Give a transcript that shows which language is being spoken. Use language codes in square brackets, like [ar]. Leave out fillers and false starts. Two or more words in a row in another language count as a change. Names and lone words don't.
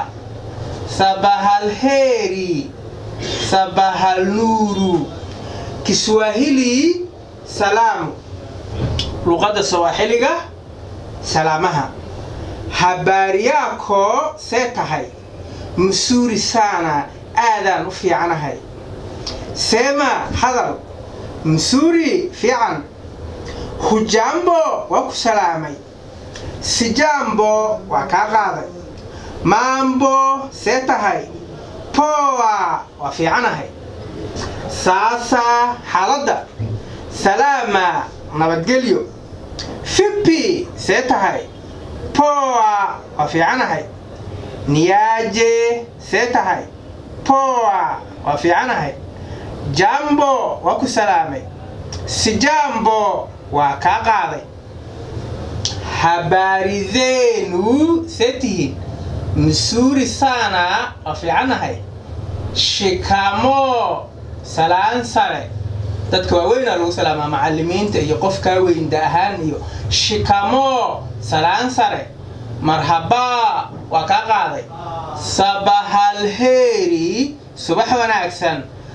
[sw] Sabahal heri. Sabahal nuru. Kiswahili salamu. [so] Luqada Swahiliga salamaha. [sw] Habari yako setahay. Mzuri sana. [so] Aadan u fiicanahay. Sema hadal. Mzuri fiican. Hujambo waa ku salaamay. Sijambo waa ka qaaday. Mambo setahay. Poa waa fiicanahay. Sasa xaaladda. Salama nabadgelyo. Vipi setahay. Poa waa fiicanahay. Niaje setahay. Poa waa fiicanahay. Jambo waa ku salaamay. Sijambo waa ka qaaday. [sw] Habari zenu setihin. Mzuri sana [so] waa fiicanahay. Shikamoo salaan sare. dadka waaweyn lagu salaamaa macallimiinta iyo qofka weyn daahan iyo shikamoo salaan sare. Marhaba waa ka qaaday. [sw] Sabahal heri [so] subax wanaagsan.